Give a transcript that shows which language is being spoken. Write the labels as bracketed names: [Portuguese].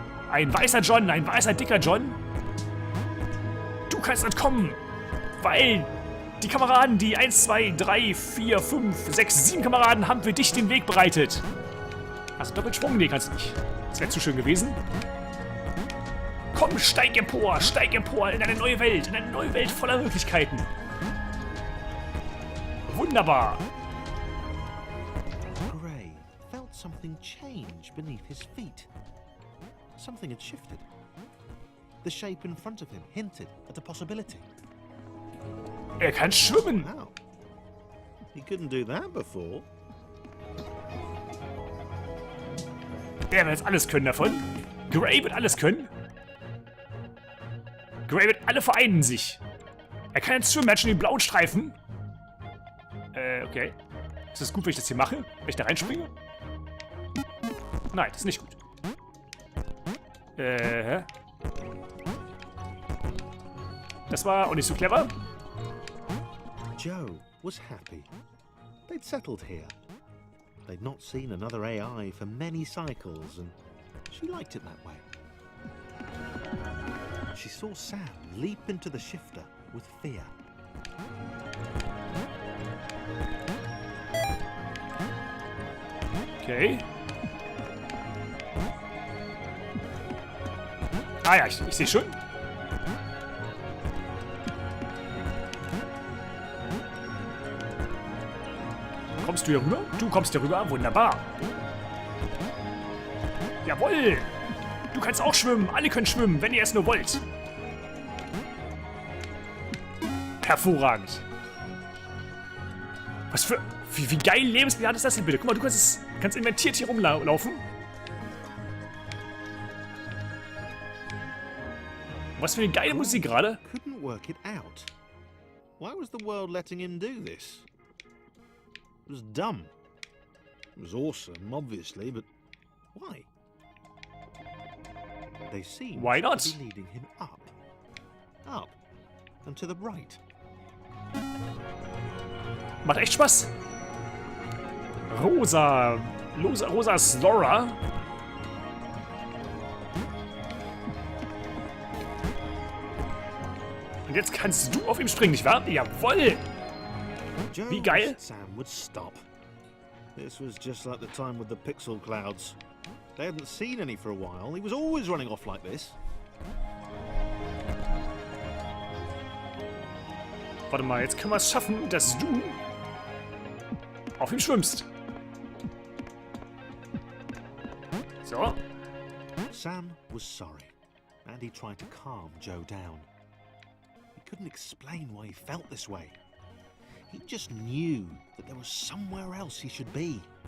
[German] Ein weißer John, ein weißer dicker John. Du kannst entkommen, weil die Kameraden, die 1, 2, 3, 4, 5, 6, 7 Kameraden haben für dich den Weg bereitet. Also Doppelsprung? Nee, kannst du nicht. Das wäre zu schön gewesen. Komm, steig empor in eine neue Welt voller Möglichkeiten. Wunderbar. [English] Gray felt something change beneath his feet. Something had shifted. The shape in front of him hinted at a possibility. [German] Er kann schwimmen. Wow. [English] He couldn't do that before. [German] Er wird jetzt alles können davon. Gray wird alles können. Gray wird alle vereinen sich. Er kann jetzt schwimmen, er hat schon den blauen Streifen. Okay. Ist das gut, wenn ich das hier mache? Wenn ich da reinspringe? Nein, das ist nicht gut. Das war auch nicht so clever. [English] Joe was happy. They'd settled here. They'd not seen another AI for many cycles, and she liked it that way. She saw Sam leap into the shifter with fear. Okay. [German] Ah ja, ich sehe schon. Kommst du hier rüber? Du kommst hier rüber. Wunderbar. Jawohl. Du kannst auch schwimmen. Alle können schwimmen, wenn ihr es nur wollt. Hervorragend. Was für... Wie geil lebensbejahend ist das denn bitte? Guck mal, du kannst inventiert hier rumlaufen. Was für eine geile Musik gerade. [English] Couldn't work it out. Why was the world letting him do this? It was dumb. It was awesome, obviously, but why? They seemed Why not? to be leading him up, and to the right. [German] Macht echt Spaß. Rosa Slora. Und jetzt kannst du auf ihm springen, nicht wahr? Jawoll! [English] Joe [German] Wie geil. [English] wished Sam would stop. This was just like the time with the pixel clouds. They hadn't seen any for a while. He was always running off like this. [German] Warte mal, jetzt können wir es schaffen, dass du auf ihm schwimmst. So. [English] Sam was sorry, and he tried to calm Joe down. He couldn't explain why he felt this way. He just knew that there was somewhere else he should be.